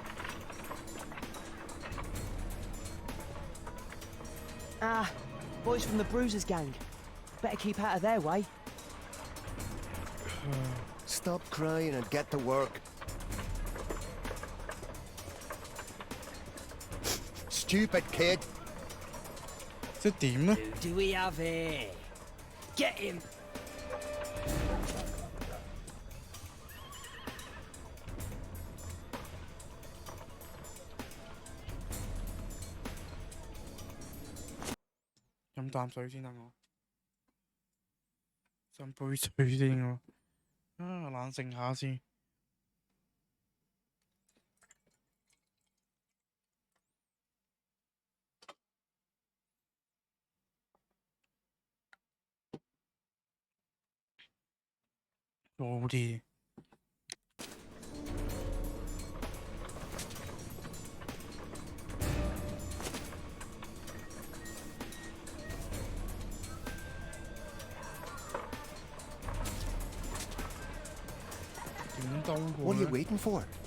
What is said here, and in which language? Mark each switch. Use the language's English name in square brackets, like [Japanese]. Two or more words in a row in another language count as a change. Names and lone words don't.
[English] Ah, boys from the Bruisers gang. Better keep out of their way. Stop crying and get to work. Stupid kid. [Cantonese] 即係點咧？ [English] Do we have it? Get him! [Cantonese] 飲啖水先得我，斟杯水先我，冷靜下先。好啲。 [English] What are you waiting for?